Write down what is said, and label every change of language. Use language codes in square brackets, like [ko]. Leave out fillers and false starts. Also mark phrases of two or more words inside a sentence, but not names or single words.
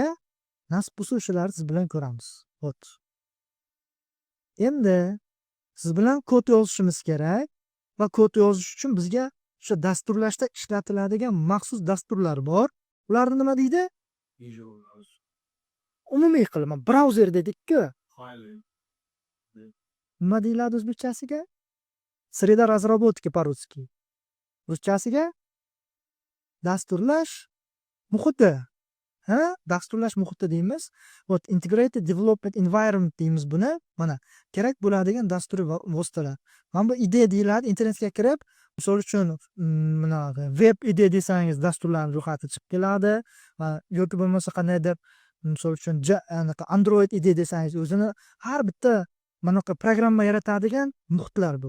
[uz] Nasib bo'lsa o'shalarni siz bilan ko'ramiz. Endi siz bilan kod yozishimiz kerak va kod yozish uchun bizga o'sha dasturlashda ishlatiladigan maxsus dasturlar bor. Ularni nima deydi? umumiy qilib brauzer dedik-ku. Nima deyiladi o'zbekchasiga? [ru] Sreda разработки по-русски. [uz] Ruschasiga dasturlash muhiti. Ha? Dasturlash muhiti deymiz. [en] Вот integrated development environment [uz] deymiz buni. Mana kerak bo'ladigan dasturiy vositalar. Mana bu IDE deyiladi. Internetga kirib, misol uchun mana web IDE desangiz dasturlarning ro'yxati chiqib keladi. Va yoki bo'lmasa qandaydir misol uchun Android IDE desangiz o'zini har bitta mana bu programma yaratadigan muhitlar bu.